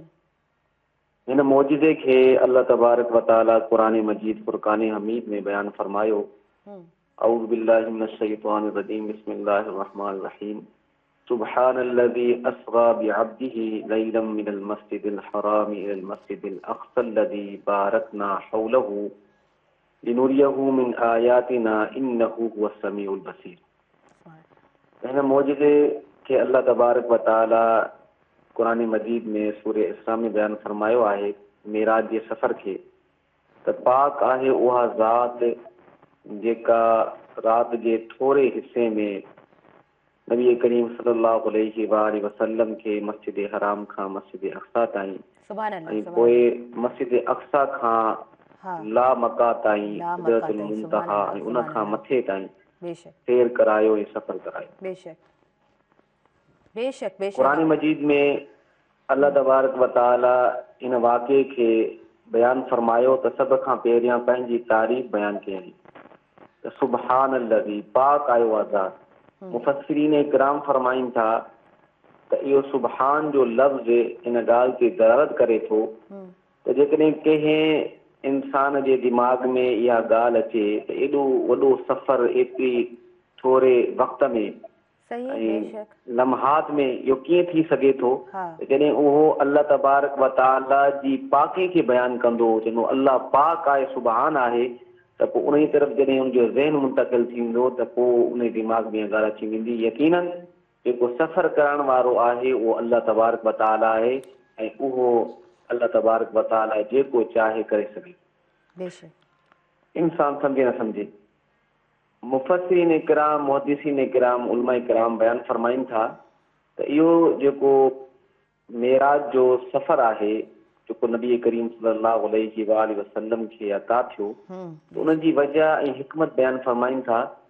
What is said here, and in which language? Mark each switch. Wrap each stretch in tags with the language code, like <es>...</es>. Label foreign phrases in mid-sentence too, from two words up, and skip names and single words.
<sd>इन मौजिज़े खे</sd> <ar>الله تبارك وتعالى</ar> <sd>क़ुरान मजीद फुरक़ान हमीद में बयान फरमायो।</sd> <ar>أعوذ بالله من الشيطان الرجيم، بسم الله الرحمن الرحيم. سبحان الذي أسرى بعبده ليلا من المسجد الحرام إلى المسجد الأقصى الذي باركنا حوله لنريه من آياتنا إنه هو السميع البصير.</ar> <sd>इन मौजिज़े के</sd> <ar>الله تبارك وتعالى</ar> <sd>कुरान मजीद में सूरह इसरा में बयान फरमायो आहे मेराज जे सफ़र खे त पाक आहे उहा ज़ात जेका रात जे थोरे हिस्से में नबी करीम</sd> <ar>صلى الله عليه وسلم</ar> <sd>खे मस्जिद हराम खां मस्जिद अक़सा ताईं ऐं पोइ मस्जिद अक़सा खां ला मका ताईं सिदरतुल मुंतहा ऐं उन खां मथे ताईं बेशक सैर करायो ऐं सफ़र करायो। बेशक बेशक बेशक क़ुरान मजीद में</sd> <ar>الله تبارك وتعالى</ar> <sd>इन वाक़े खे बयानु फरमायो त सभ खां पहिरियां पंहिंजी तारीफ़ बयानु कयई त सुबहानल्लज़ी, पाक आयो आज़ाद। मुफ़स्सिरीन इकराम फरमाइनि था त इहो सुबहान जो लफ़्ज़ इन ॻाल्हि ते दलालत करे थो त जेकॾहिं कंहिं इंसान जे दिमाग़ में इहा ॻाल्हि अचे त एॾो वॾो सफ़र एतिरी थोरे वक़्त में ऐं लम्हात में इहो कीअं थी सघे थो जॾहिं उहो</sd> <ar>الله تبارك وتعالى</ar> <sd>जी पाकी खे बयानु कंदो, चवंदो अल्लाह पाक आहे, सुबहान आहे, त पोइ उन तरफ़ जॾहिं उनजो ज़हन मुंतक़िल थींदो त पोइ उन दिमाग़ में ॻाल्हि अची वेंदी। यकीनन जेको सफ़र करण वारो आहे उहो</sd> <ar>الله تبارك وتعالى</ar> <sd>आहे ऐं उहो</sd> <ar>الله تبارك وتعالى</ar> <sd>जेको चाहे करे सघे। इंसान सम्झे न सम्झे, मुफ़स्सिरीन इकराम, मुहद्दिसीन इकराम, उलमा इकराम बयानु फरमाइनि था त इहो जेको मेराज जो सफ़र आहे जेको नबी करीम</sd> <ar>صلى الله عليه وسلم</ar> <sd>खे अता थियो, उन जी वजह ऐं हिकमत बयानु फरमाइनि था</sd>